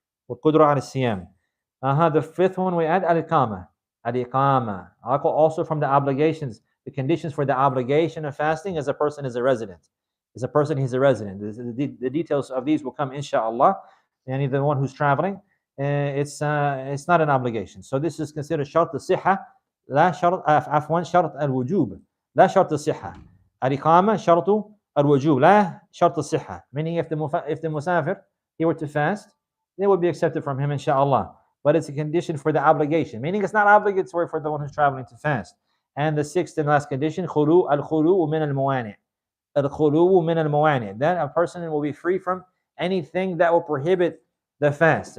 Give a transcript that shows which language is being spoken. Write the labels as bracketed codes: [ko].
[ar] Wal-qudra al-siyam. [en] The fifth one we add al-iqama. Al-iqama. Also from the obligations, the conditions for the obligation of fasting as a person is a resident. As a person, he's a resident. The details of these will come, inshallah. And the one who's traveling, it's not an obligation. So this is considered [ar] shart al-sihha. لا شرط عفوا شرط الوجوب لا شرط الصحة. الإقامة شرط الوجوب لا شرط الصحة. [en] Meaning if the musafir, he were to fast, it would be accepted from him, inshallah. But it's a condition for the obligation. Meaning it's not obligatory for the one who's traveling to fast. And the sixth and last condition, [ar] الخلوء من الموانع. الخلوء من الموانع. [en] Then a person will be free from anything that will prohibit the fast.